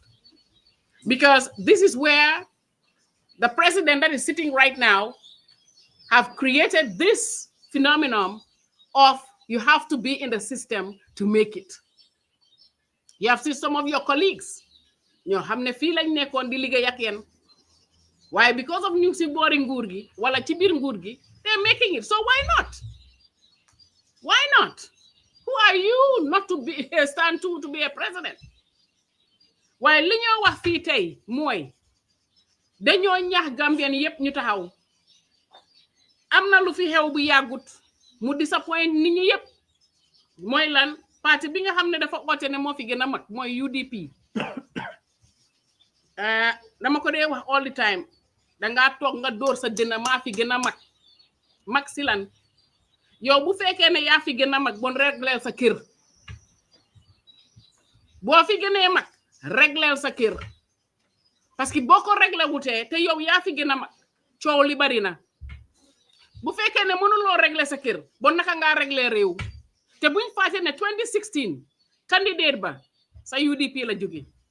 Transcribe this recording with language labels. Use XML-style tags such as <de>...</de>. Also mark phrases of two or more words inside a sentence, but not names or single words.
<en>Because this is where the president that is sitting right now have created this phenomenon of you have to be in the system to make it. You have seen some of your colleagues. You have</en> <wo>ne</wo> <en>feel like</en> <wo>nekon di liggéey ak yéen.</wo> <en>Why? Because of</en> <wo>ñu ci boori nguur gi wala ci biir nguur gi,</wo> <en>they're making it. So why not? Why not? Who are you not to be stand to be a president?</en> <wo>Why li ñoo wax fii tey mooy dañoo ñaax Gambian yépp ñu taxaw. Am na lu fi xew bu yàggut mu disappoint nit ñi yépp mooy lan parti bi nga xam ne dafa oote ne moo fi gën a mag mooy UDP. Dama ko dee wax</wo> <en>all the time</en> <wo>dangaa toog nga dóor sa dënn maa fi gën a mag si lan yow bu fekkee ne yaa fi gën a mag bon régleel sa kër boo fi gënee mag régleel sa kër parce que boo ko réglé wutee te yow yaa fi gën a mag coow li bari na bu fekkee ne mënuloo régler sa kër bon naka ngaa régler réew te buñ fàtte ne 2016 candidate ba sa UDP la jóge</wo>